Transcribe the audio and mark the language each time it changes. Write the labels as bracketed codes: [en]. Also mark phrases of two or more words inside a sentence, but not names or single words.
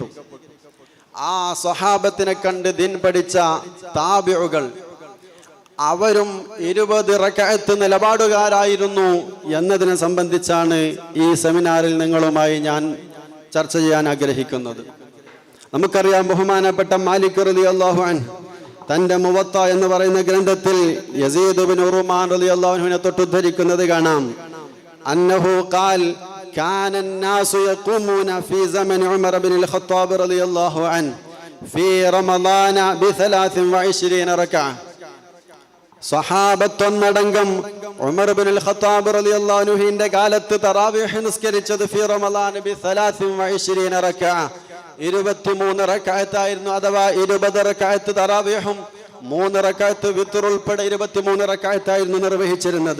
[ml] ആ സ്വഹാബത്തിനെ കണ്ട് ദീൻ പഠിച്ച താബിഉകൾ, അവരും 20 റക്അത്ത് നിലപാടുകാരായിരുന്നു എന്നതിനെ സംബന്ധിച്ചാണ് ഈ സെമിനാറിൽ നിങ്ങളുമായി ഞാൻ ചർച്ച ചെയ്യാൻ ആഗ്രഹിക്കുന്നത്. നമുക്കറിയാം, ബഹുമാനപ്പെട്ട മാലിക് [ar] رضي الله عنه [ml] തൻ്റെ മുവത്ത എന്ന് പറയുന്ന ഗ്രന്ഥത്തിൽ യസീദ് ഇബ്നു ഉറുമാൻ [ar] رضي الله عنه [ml] തൊട്ടുദ്ധരിക്കുന്നത് കാണാം. [ar] أنه قال كان الناس يقومون في زمن عمر بن الخطاب رضي الله عنه في رمضان ب23 ركعة. [ml] സ്വഹാബത്തൊന്നടങ്കം ഉമർ ഇബ്നുൽ ഖത്താബ് [ar] رضي الله عنه [ml] കാലത്ത് തറാവീഹ് നിസ്കരിച്ചത് [ar] في رمضان ب23 ركعة, [ml] 23 റക്അത്തായിരുന്നു. അഥവാ 20 റക്അത്ത് തറാവീഹും 3 റക്അത്ത് വിത്ർ ഉൾപ്പെടെ 23 റക്അത്തായിരുന്നു നിർവഹിച്ചിരുന്നത്.